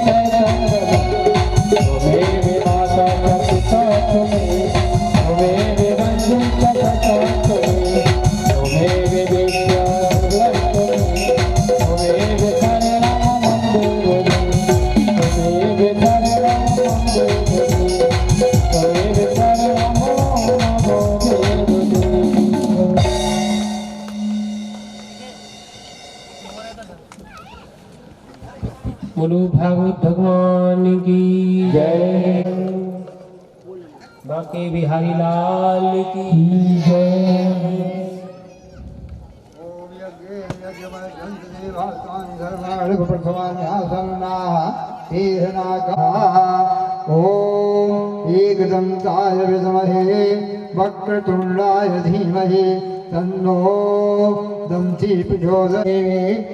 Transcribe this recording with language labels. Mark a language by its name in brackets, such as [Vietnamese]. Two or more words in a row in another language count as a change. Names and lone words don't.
[Sanskrit] तुमेव माता च पिता तुमेव, तुमेव बंधु च सखा तुमेव, तुमेव विद्या तुमेव, तुमेव शरणं मम देवि, तुमेव शरणं मम देवि, तुमेव शरणं मम देवि। [Hindi] बोलो भागवत भगवान की जय बांके बिहारी लाल की जय। [Sanskrit] ओम एकदंताय विद्महे वक्रतुंडाय धीमहि तन्नो दंती प्रचोदयात्।